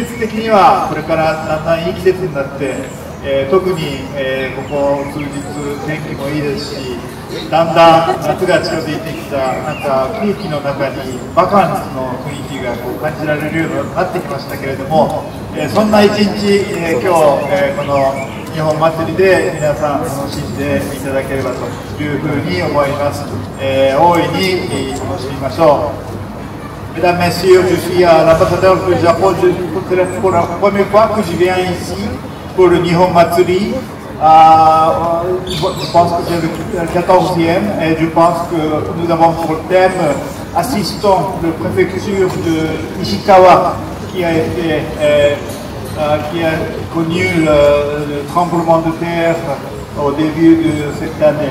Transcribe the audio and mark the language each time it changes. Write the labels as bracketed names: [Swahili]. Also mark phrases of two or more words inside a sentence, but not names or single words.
[Japanese] 節的にはこれからだんだんいい季節になって、特に、ここ数日天気もいいですし、だんだん夏が近づいてきたなんか空気の中にバカンスの雰囲気が感じられるようになってきましたけれども、そんな一日、今日、この日本祭りで皆さん楽しんでいただければというふうに思います。大いに楽しみましょう。 [French] Mesdames, Messieurs, je suis l'ambassadeur du Japon. C'est pour la première fois que je viens ici pour le Nihon Matsuri. Je pense que c'est le 14e et je pense que nous avons pour thème assistant de préfecture de Ishikawa qui a connu le tremblement de terre au début de cette année.